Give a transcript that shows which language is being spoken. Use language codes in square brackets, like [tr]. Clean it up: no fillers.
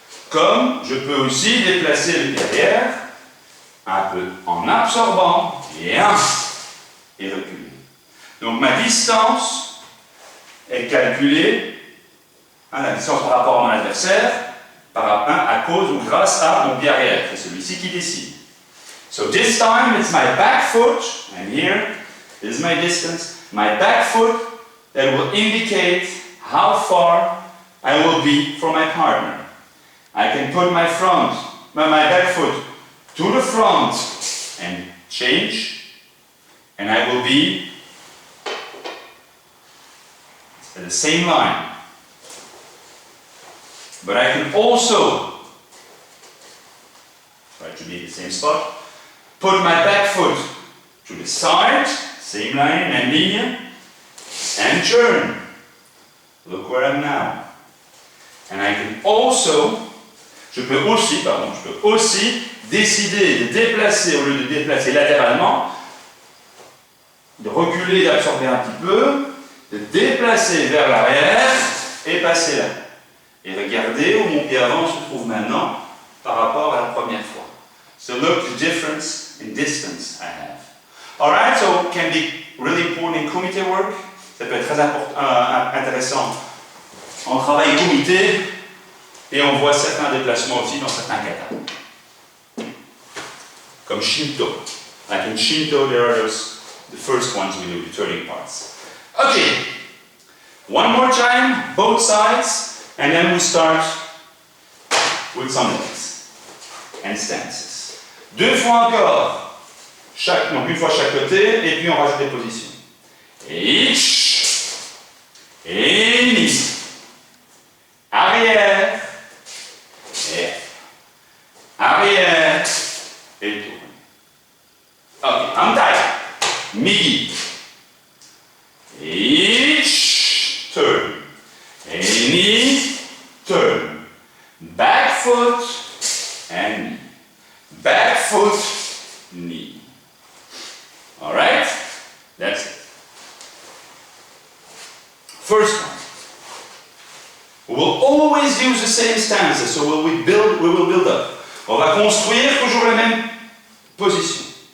[fr] Comme je peux aussi déplacer le pied arrière, un peu en absorbant, et reculer. Donc ma distance est calculée, la distance par rapport à mon adversaire, à cause ou grâce à mon pied arrière. C'est celui-ci qui décide. [en] So this time it's my back foot, and here is my distance. My back foot that will indicate how far I will be from my partner. I can put my back foot to the front and change, and I will be at the same line. But I can also try to be at the same spot. Put my back foot to the side, same line, même ligne, and turn. Look where I'm now. [fr] And I can also, je peux aussi décider de déplacer, au lieu de déplacer latéralement, de reculer, d'absorber un petit peu, de déplacer vers l'arrière et passer là. Et regardez où mon pied avant se trouve maintenant par rapport à la première fois. [en] So look the difference in distance I have. Alright, so it can be really important in comité work. [fr] Ça peut être très intéressant en travail comité. Et on voit certains déplacements aussi dans certains katas. Comme Shinto. [en] Like in Shinto, there are the first ones we do, the turning parts. Okay. One more time, both sides, and then we start with some legs and stances. [fr] Deux fois encore, donc une fois chaque côté, et puis on rajoute des positions. Each, et ni. Arrière, et arrière, et tourne. [en] Ok, hantai, migi. Each, turn. Any, turn. Back foot, and knee. Back foot, knee. Alright? That's it. First one. We will always use the same stances, so we will build up. [fr] On va construire toujours la même position.